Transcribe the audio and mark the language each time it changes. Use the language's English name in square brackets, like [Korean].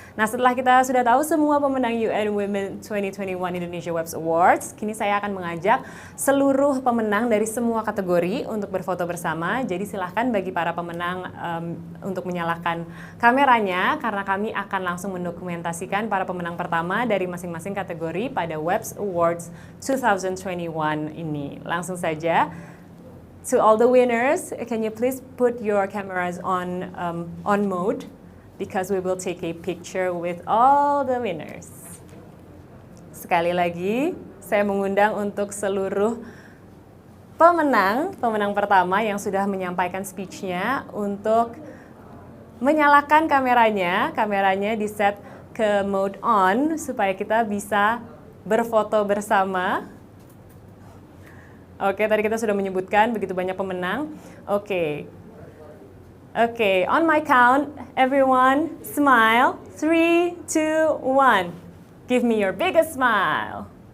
[Indonesian] Nah, setelah kita sudah tahu semua pemenang UN Women 2021 Indonesia WEPs Awards, kini saya akan mengajak seluruh pemenang dari semua kategori untuk berfoto bersama. Jadi silahkan bagi para pemenang untuk menyalakan kameranya, karena kami akan langsung mendokumentasikan para pemenang pertama dari masing-masing kategori pada WEPs Awards 2021 ini. Langsung saja, [English] to all the winners, can you please put your cameras on mode, because we will take a picture with all the winners. [Indonesian] Sekali lagi, saya mengundang untuk seluruh pemenang pertama yang sudah menyampaikan speech-nya untuk menyalakan kameranya di set ke mode on supaya kita bisa berfoto bersama. Oke, tadi kita sudah menyebutkan begitu banyak pemenang. [English] Oke, on my count, everyone smile. 3, 2, 1. Give me your biggest smile.